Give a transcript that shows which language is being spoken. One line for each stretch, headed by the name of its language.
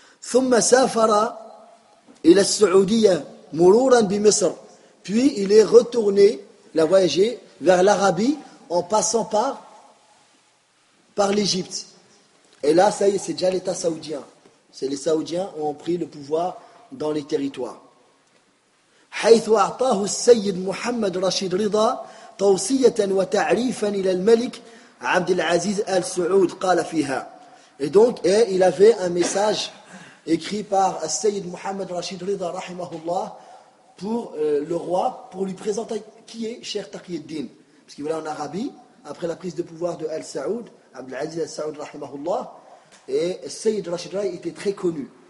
Arabic: Thumma safara ila al-Saoudiya mururan bi Misr.
French: Puis il est retourné, il a voyagé vers l'Arabie en passant par l'Égypte. Et là, ça y est, c'est déjà l'État saoudien. C'est les Saoudiens qui ont pris le pouvoir dans les territoires.
Arabic: حيث أعطاه السيد محمد رشيد رضا توصية وتعريفا إلى الملك عبد العزيز آل سعود قال فيها.
French: Et donc, il avait un message écrit par le Seyyid Mohamed Rashid Rida, rahimahullah, pour le roi, pour lui présenter qui est Cheikh Taqiyuddin. Parce qu'il est en Arabie, après la prise de pouvoir de Al Saoud. Abdelaziz al-Saoud, rahimahullah, et Sayyid Rashid Rida était très connu.